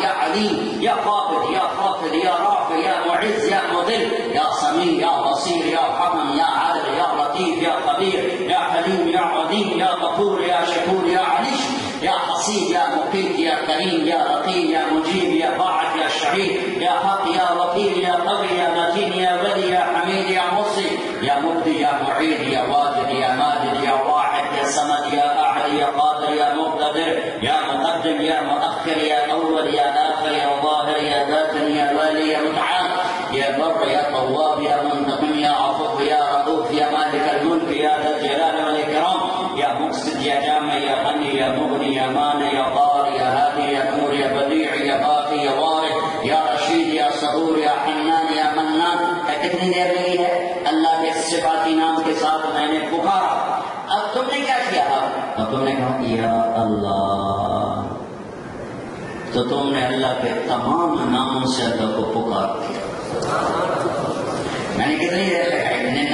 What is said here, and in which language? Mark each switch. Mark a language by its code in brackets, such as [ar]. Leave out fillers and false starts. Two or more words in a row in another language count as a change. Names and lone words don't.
[ar] علیم، یا قابض یا خافض یا رافع یا معز یا مذل، یا سمیع یا بصیر یا حکم یا عدل یا لطیف یا خبیر یا حلیم یا عظیم یا غفور یا شکور یا علیم یا حسیب یا مقیت یا کریم یا رقیب یا مجیب یا باعث یا شہید یا حق یا وکیل یا قوی یا متین یا ولی یا حمید یا محصی یا مبدی یا معید یا واجد یا ماجد یا واحد یا صمد یا احد یا قادر یا مقتدر یا مقدم یا مؤخر یا اول یا آخر یا ظاہر یا باطن یا والی یا متعال یا بر یا طواب یا منتقم یا عفو یا رؤوف یا مالک الملک یا ذا الجلال والاکرام یا مقصد یا جامع یا غنی یا مغنی یا مانع یا ضار یا هادی یا نور یا بدیع یا باقی یا وارث یا رشید یا صبور یا حنان یا منان. [ur] کتنی دیر لگی ہے؟ اللہ کے صفاتی نام کے ساتھ میں نے پکارا. اب تم نے کیا کیا؟ تو تم نے کہا یا اللہ. تو تم نے اللہ کے تمام ناموں سے اللہ کو پکار دیا. میں نے کتنی دیر لگائی؟